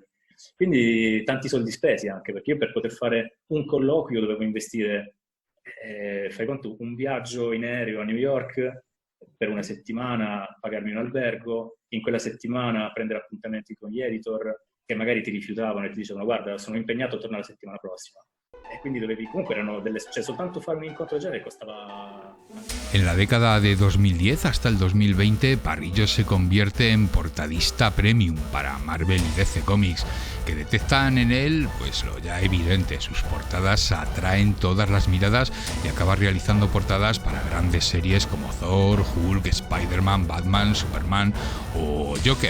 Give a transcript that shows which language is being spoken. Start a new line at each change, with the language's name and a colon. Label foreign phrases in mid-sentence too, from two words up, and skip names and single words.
Italian: Quindi tanti soldi spesi anche, perché io per poter fare un colloquio dovevo investire, fai conto, un viaggio in aereo a New York per una settimana, pagarmi un albergo, in quella settimana prendere appuntamenti con gli editor, che magari ti rifiutavano e ti dicevano guarda sono impegnato a tornare la settimana prossima, e quindi dovevi, comunque erano soltanto fare un incontro del genere costava.
Spanish: En la década de 2010 hasta el 2020, Parrillo se convierte en portadista premium para Marvel y DC Comics, que detectan en él pues lo ya evidente: sus portadas atraen todas las miradas y acaba realizando portadas para grandes series como Thor, Hulk, Spider-Man, Batman, Superman o Joker.